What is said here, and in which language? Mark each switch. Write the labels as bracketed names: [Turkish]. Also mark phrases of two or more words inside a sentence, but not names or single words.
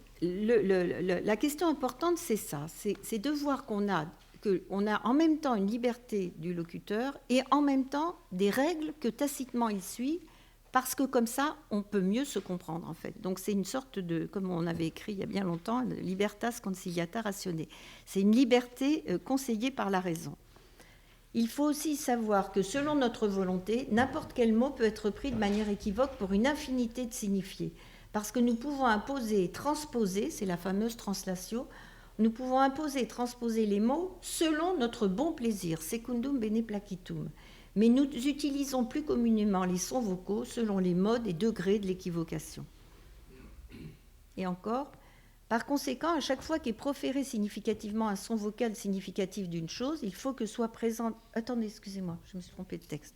[French] La question importante, c'est ça, c'est de voir qu'on a en même temps une liberté du locuteur et en même temps des règles que tacitement il suit, parce que comme ça, on peut mieux se comprendre, en fait. Donc c'est une sorte de, comme on avait écrit il y a bien longtemps, [Latin] libertas conciliata ratione. [French] C'est une liberté conseillée par la raison. Il faut aussi savoir que selon notre volonté, n'importe quel mot peut être pris de manière équivoque pour une infinité de signifiés. Parce que nous pouvons imposer et transposer, c'est la fameuse translatio, nous pouvons imposer et transposer les mots selon notre bon plaisir, [Latin] secundum bene placitum. [French] Mais nous utilisons plus communément les sons vocaux selon les modes et degrés de l'équivocation. Et encore, par conséquent, à chaque fois qu'est proféré significativement un son vocal significatif d'une chose, il faut que soit présente... Attendez, excusez-moi, je me suis trompée de texte.